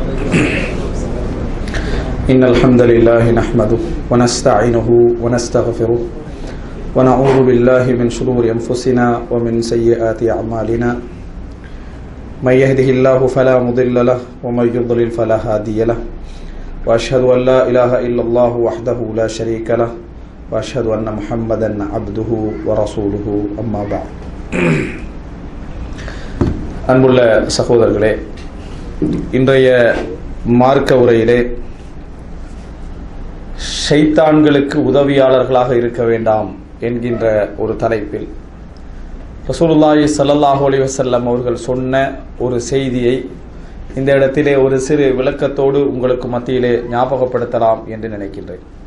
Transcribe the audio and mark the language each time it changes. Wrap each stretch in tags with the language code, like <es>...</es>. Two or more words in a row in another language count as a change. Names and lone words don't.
<ar>إن الحمد لله نحمده ونستعينه ونستغفره ونعوذ بالله من شرور أنفسنا ومن سيئات أعمالنا. من يهده الله فلا مضل له ومن يضلل فلا هادي له. وأشهد أن لا إله إلا الله وحده لا شريك له وأشهد أن محمدا عبده ورسوله أما بعد.</ar> <ta>அன்புள்ள சகோதரர்களே, இன்றைய மார்க்க உரையிலே ஷைத்தான்களுக்கு உதவியாளர்களாக இருக்க வேண்டாம் என்கின்ற ஒரு தலைப்பில்</ta> <ar>رسول الله صلى الله عليه وسلم</ar> <ta>அவர்கள் சொன்ன ஒரு செய்தியை இந்த இடத்திலே ஒரு சிறு விளக்கத்தோடு உங்களுக்கு மத்தியிலே ஞாபகப்படுத்தலாம் என்று நினைக்கின்றேன்.</ta>